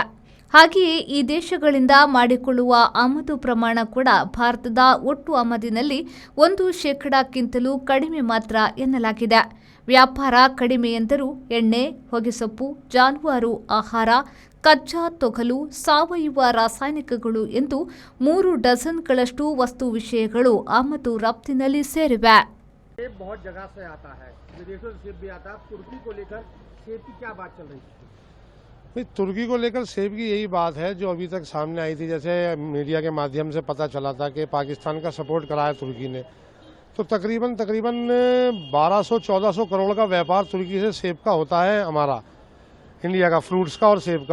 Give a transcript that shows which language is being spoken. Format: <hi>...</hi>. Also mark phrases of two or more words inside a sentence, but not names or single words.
<kn>ಹಾಗೆಯೇ ಈ ದೇಶಗಳಿಂದ ಮಾಡಿಕೊಳ್ಳುವ ಆಮದು ಪ್ರಮಾಣ ಕೂಡ ಭಾರತದ ಒಟ್ಟು ಆಮದಿನಲ್ಲಿ 1%ಕ್ಕಿಂತಲೂ ಕಡಿಮೆ ಮಾತ್ರ ಎನ್ನಲಾಗಿದೆ. ವ್ಯಾಪಾರ ಕಡಿಮೆ ಎಂದರೂ ಎಣ್ಣೆ, ಹೊಗೆಸೊಪ್ಪು, ಜಾನುವಾರು ಆಹಾರ, ಕಚ್ಚಾ ತೊಗಲು, ಸಾವಯವ ರಾಸಾಯನಿಕಗಳು ಎಂದು 3 ಡಜನ್ಗಳಷ್ಟು ವಸ್ತು ವಿಷಯಗಳು ಆಮದು ರಫ್ತಿನಲ್ಲಿ ಸೇರಿವೆ.</kn> <hi>बहुत जगह से आता है, विदेशों से सेब भी आता है। तुर्की को लेकर सेब की क्या बात चल रही है? तुर्की को लेकर सेब की यही बात है जो अभी तक सामने आई थी। जैसे मीडिया के माध्यम से पता चला था कि पाकिस्तान का सपोर्ट करा है तुर्की ने, तो तकरीबन 1200-1400 करोड़ का व्यापार तुर्की से सेब का होता है हमारा, इंडिया का, फ्रूट्स का और सेब का।</hi>